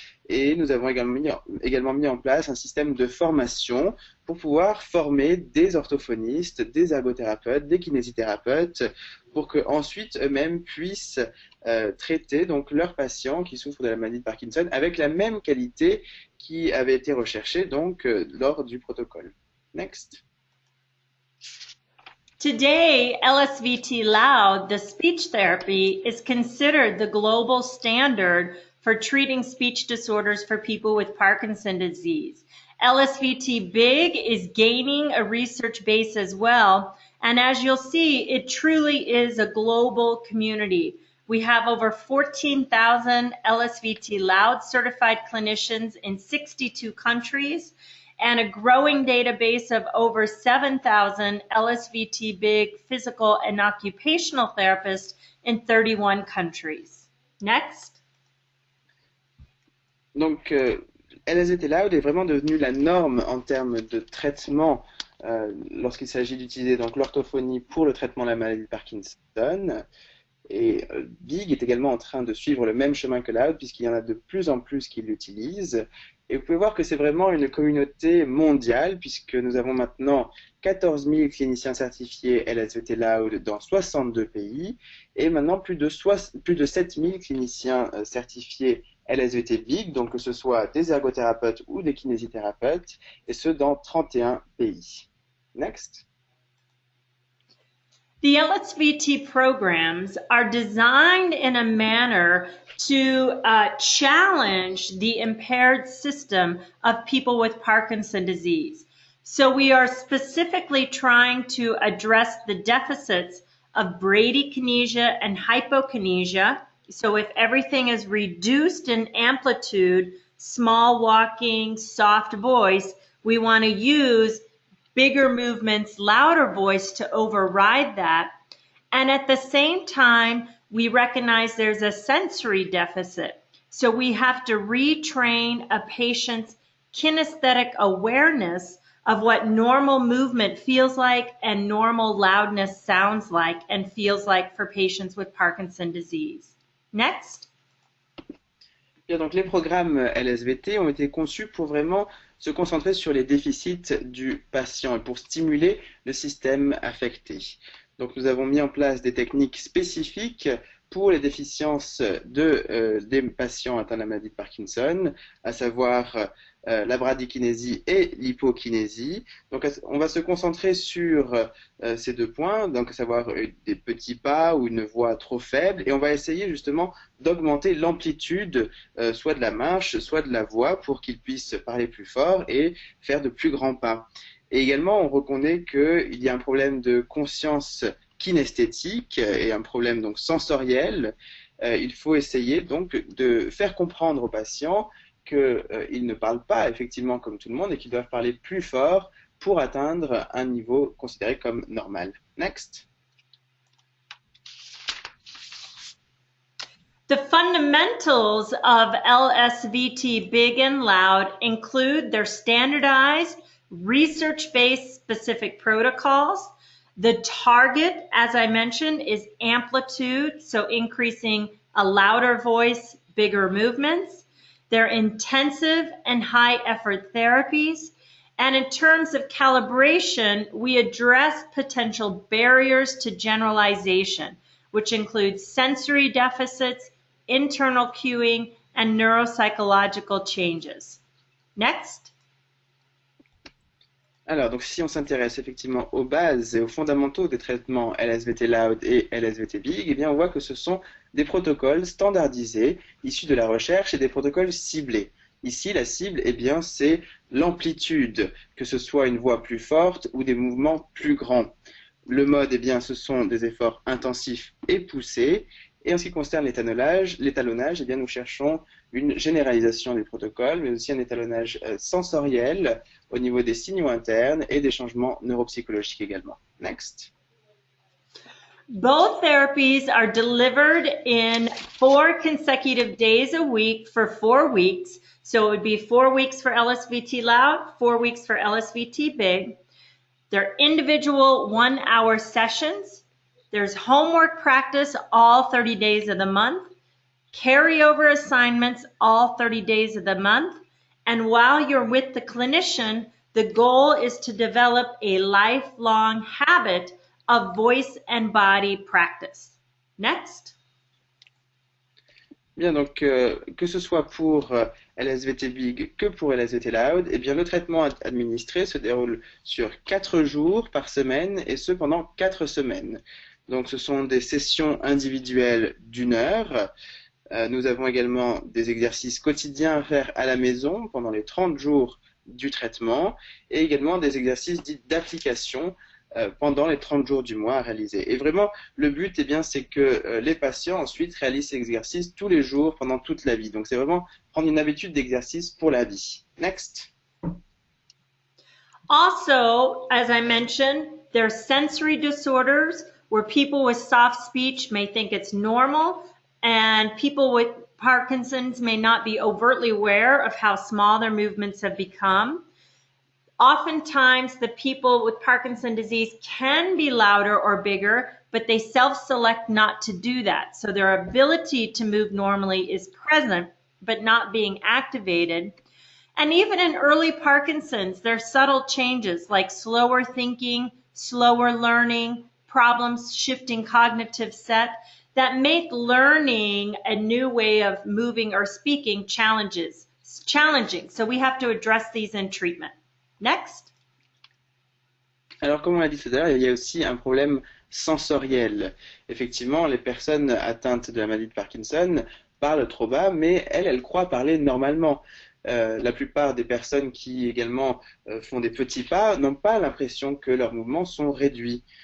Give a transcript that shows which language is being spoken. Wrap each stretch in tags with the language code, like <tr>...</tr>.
<fr>Et nous avons également mis en place un système de formation pour pouvoir former des orthophonistes, des ergothérapeutes, des kinésithérapeutes, pour qu'ensuite eux-mêmes puissent traiter donc leurs patients qui souffrent de la maladie de Parkinson avec la même qualité qui avait été recherchée donc lors du protocole.</fr> <en>Next. Today, LSVT Loud, the speech therapy, is considered the global standard for treating speech disorders for people with Parkinson's disease. LSVT Big is gaining a research base as well, and as you'll see, it truly is a global community. We have over 14,000 LSVT Loud certified clinicians in 62 countries, and a growing database of over 7,000 LSVT Big physical and occupational therapists in 31 countries. Next.</en> <fr>Donc, LSVT Loud est vraiment devenu la norme en termes de traitement lorsqu'il s'agit d'utiliser donc l'orthophonie pour le traitement de la maladie de Parkinson. Et Big est également en train de suivre le même chemin que Loud, puisqu'il y en a de plus en plus qui l'utilisent. Et vous pouvez voir que c'est vraiment une communauté mondiale, puisque nous avons maintenant 14 000 cliniciens certifiés LSVT Loud dans 62 pays, et maintenant plus de 7 000 cliniciens certifiés LSVT Big, donc que ce soit des ergothérapeutes ou des kinésithérapeutes, et ce dans 31 pays.</fr> <en>Next. The LSVT programs are designed in a manner to challenge the impaired system of people with Parkinson's disease. So we are specifically trying to address the deficits of bradykinesia and hypokinesia. So if everything is reduced in amplitude, small walking, soft voice, we want to use bigger movements, louder voice to override that. And at the same time, we recognize there's a sensory deficit. So we have to retrain a patient's kinesthetic awareness of what normal movement feels like and normal loudness sounds like and feels like for patients with Parkinson's disease. Next.</en> <fr>Bien, donc les programmes LSVT ont été conçus pour vraiment se concentrer sur les déficits du patient et pour stimuler le système affecté. Donc nous avons mis en place des techniques spécifiques pour les déficiences des patients atteints de la maladie de Parkinson, à savoir la bradykinésie et l'hypokinésie. Donc on va se concentrer sur ces deux points, donc à savoir des petits pas ou une voix trop faible, et on va essayer justement d'augmenter l'amplitude soit de la marche, soit de la voix pour qu'ils puissent parler plus fort et faire de plus grands pas. Et également, on reconnaît qu'il y a un problème de conscience kinesthétique et un problème donc sensoriel. Il faut essayer donc de faire comprendre aux patients qu'ils ne parlent pas effectivement comme tout le monde et qu'ils doivent parler plus fort pour atteindre un niveau considéré comme normal.</fr> <en>Next. The fundamentals of LSVT Big and Loud include their standardized, research-based specific protocols. The target, as I mentioned, is amplitude, so increasing a louder voice, bigger movements. They're intensive and high-effort therapies. And in terms of calibration, we address potential barriers to generalization, which include sensory deficits, internal cueing, and neuropsychological changes. Next.</en> <fr>Alors, donc si on s'intéresse effectivement aux bases et aux fondamentaux des traitements LSVT Loud et LSVT Big, eh bien on voit que ce sont des protocoles standardisés, issus de la recherche et des protocoles ciblés. Ici, la cible, eh bien, c'est l'amplitude, que ce soit une voix plus forte ou des mouvements plus grands. Le mode, eh bien, ce sont des efforts intensifs et poussés. Et en ce qui concerne l'étalonnage, eh bien, nous cherchons une généralisation des protocoles, mais aussi un étalonnage sensoriel au niveau des signaux internes et des changements neuropsychologiques également.</fr> <en>Next. Both therapies are delivered in 4 consecutive days a week for 4 weeks. So it would be 4 weeks for LSVT Loud, 4 weeks for LSVT Big. They're individual 1-hour sessions. There's homework practice all 30 days of the month, carryover assignments all 30 days of the month, and while you're with the clinician, the goal is to develop a lifelong habit of voice and body practice. Next.</en> <fr>Bien, donc que ce soit pour LSVT Big que pour LSVT Loud, eh bien, le traitement administré se déroule sur 4 jours par semaine et ce pendant 4 semaines. Donc ce sont des sessions individuelles d'1 heure. Nous avons également des exercices quotidiens à faire à la maison pendant les 30 jours du traitement et également des exercices dits d'application pendant les 30 jours du mois à réaliser. Et vraiment, le but, eh bien, c'est que les patients ensuite réalisent ces exercices tous les jours pendant toute la vie. Donc c'est vraiment prendre une habitude d'exercice pour la vie.</fr> <en>Next. Also, as I mentioned, there are sensory disorders where people with soft speech may think it's normal and people with Parkinson's may not be overtly aware of how small their movements have become. Oftentimes, the people with Parkinson's disease can be louder or bigger, but they self-select not to do that. So their ability to move normally is present, but not being activated. And even in early Parkinson's, there are subtle changes like slower thinking, slower learning, problems shifting cognitive set that make learning a new way of moving or speaking challenging. So we have to address these in treatment. Next.</en> <fr>Alors, comme on l'a dit tout à l'heure, il y a aussi un problème sensoriel. Effectivement, les personnes atteintes de la maladie de Parkinson parlent trop bas, mais elles croient parler normalement. La plupart des personnes qui également font des petits pas n'ont pas l'impression que leurs mouvements sont réduits.</fr>